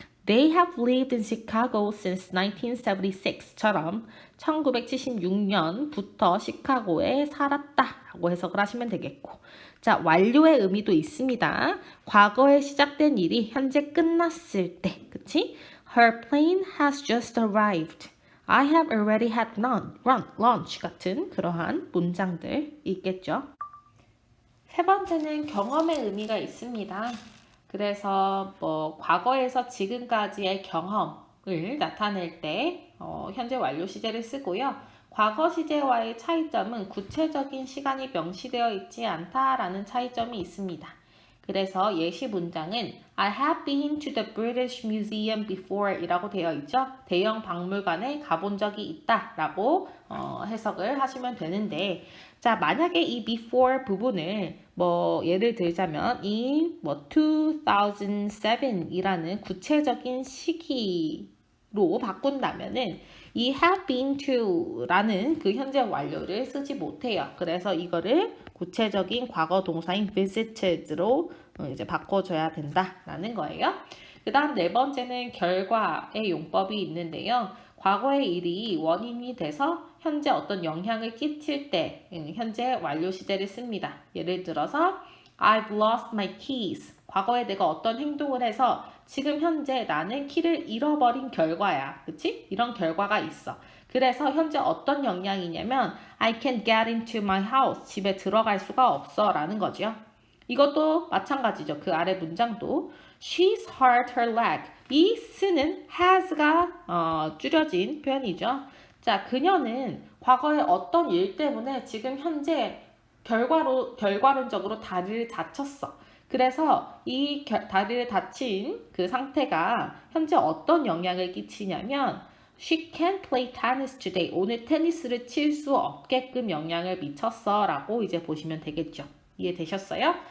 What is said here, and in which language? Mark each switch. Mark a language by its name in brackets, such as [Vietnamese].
[English] They have lived in Chicago since 1976 [Korean] 처럼 1976년부터 시카고에 살았다라고 해석을 하시면 되겠고, 자, 완료의 의미도 있습니다. 과거에 시작된 일이 현재 끝났을 때, 그치? [English] Her plane has just arrived. I have already had lunch [Korean] 같은 그러한 문장들 있겠죠. 세 번째는 경험의 의미가 있습니다. 그래서 과거에서 지금까지의 경험을 나타낼 때 현재 완료 시제를 쓰고요. 과거 시제와의 차이점은 구체적인 시간이 명시되어 있지 않다라는 차이점이 있습니다. 그래서 예시 문장은 [English] I have been to the British Museum before [Korean] 이라고 되어 있죠. 대형 박물관에 가본 적이 있다 라고 해석을 하시면 되는데, 자, 만약에 이 before 부분을 예를 들자면 이 2007이라는 구체적인 시기로 바꾼다면은 이 have been to라는 그 현재 완료를 쓰지 못해요. 그래서 이거를 구체적인 과거 동사인 visited로 이제 바꿔줘야 된다라는 거예요. 그 다음 4번째는 결과의 용법이 있는데요. 과거의 일이 원인이 돼서 현재 어떤 영향을 끼칠 때 현재 완료 시제를 씁니다. [English] 예를 들어서 I've lost my keys. [Korean] 과거에 내가 어떤 행동을 해서 지금 현재 나는 키를 잃어버린 결과야. 그치? 이런 결과가 있어. 그래서 현재 어떤 영향이냐면 [English] I can't get into my house. [Korean] 집에 들어갈 수가 없어 라는 거죠. 이것도 마찬가지죠. 그 아래 문장도 [English] She's hurt her leg. [Korean] 이 s는 has가 줄여진 표현이죠. 자, 그녀는 과거에 어떤 일 때문에 지금 현재 결과론적으로 다리를 다쳤어. 그래서 이 다리를 다친 그 상태가 현재 어떤 영향을 끼치냐면 [English] She can't play tennis today. [Korean] 오늘 테니스를 칠 수 없게끔 영향을 미쳤어 라고 이제 보시면 되겠죠. 이해되셨어요?